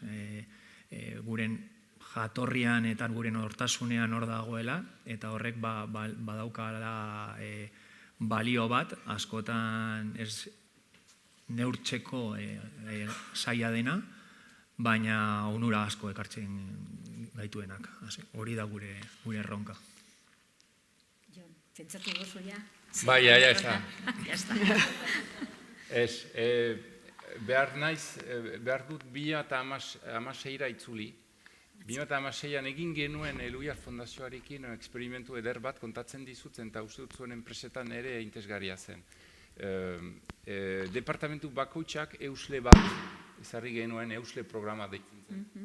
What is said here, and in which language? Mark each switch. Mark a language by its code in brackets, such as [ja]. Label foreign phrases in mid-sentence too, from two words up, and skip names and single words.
[eu] Guren jatorrian eta gure nortasunean hor dagoela, eta horrek badaukala balio bat, askotan ez neurtzeko zaila dena, baina onura asko ekartzen gaituenak. Hori da gure erronka. Jon, pentsatu duzu ja? [es] Bai, ja está. Ja está. [eu] Ez, behar dut 2016ra itzuli. 2016an egin genuen Eluiar Fondazioarekin eksperimentu eder bat kontatzen dizutzen, eta uste dut zuen enpresetan ere interesgarria zen. Departamentu bakoitzak eusle bat, ezarri genuen eusle programa deitzen zen.